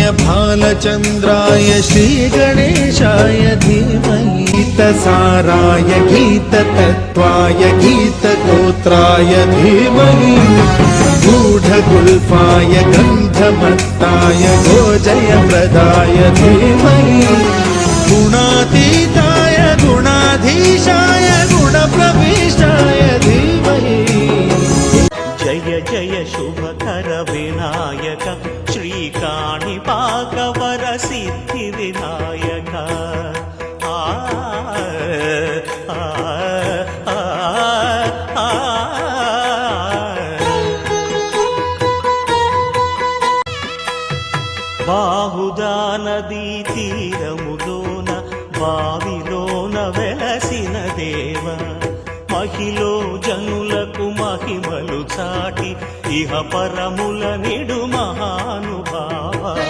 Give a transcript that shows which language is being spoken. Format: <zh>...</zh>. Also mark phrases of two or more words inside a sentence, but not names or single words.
<sa>भालचन्द्राय श्रीगणेशाय धीमहि गीतसाराय गीततत्त्वाय गीतगोत्राय धीमहि गूढगुल्फाय गन्धमत्ताय गोजयप्रदाय धीमहि गुणातीताय गुणाधीशाय गुणप्रविष्टाय धीमहि। जय जय शुभकर विनायक श्रीकाणिपाकवर सिद्धि विनायक।</sa> <te>బాహుదా నదీ తీరములోన బావిలోన వెలసిన దేవ మహిలో జనులకు మహిమలు చాటి ఇహ పరముల నిడు మహానుభావ</te>